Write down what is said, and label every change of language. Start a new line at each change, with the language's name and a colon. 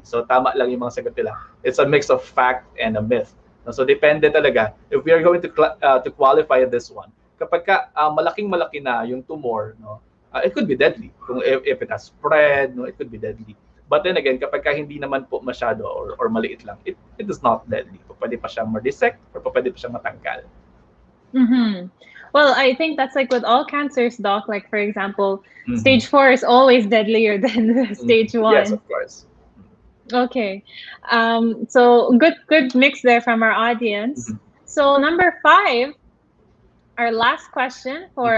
Filipino: So tama lang yung mga sagot nila.
English: It's a mix of fact and a myth. No? So depende talaga. If we are going to qualify this one,
Filipino: kapag ka malaking-malaki na yung tumor,
English: no, it could be deadly. Kung if it has spread, no, it could be deadly.
Filipino: But then again, kapag ka hindi naman po masyado or maliit lang,
English: it is not deadly.
Filipino: Pwede pa siyang ma-dissect or pwede pa siyang matanggal. Mm-hmm.
English: Well, I think that's like with all cancers, Doc. Like, for example, Mhm. stage 4 is always deadlier than stage 1. Yes, of course. Okay. So good mix there from our audience. Mhm. So number 5, our last question for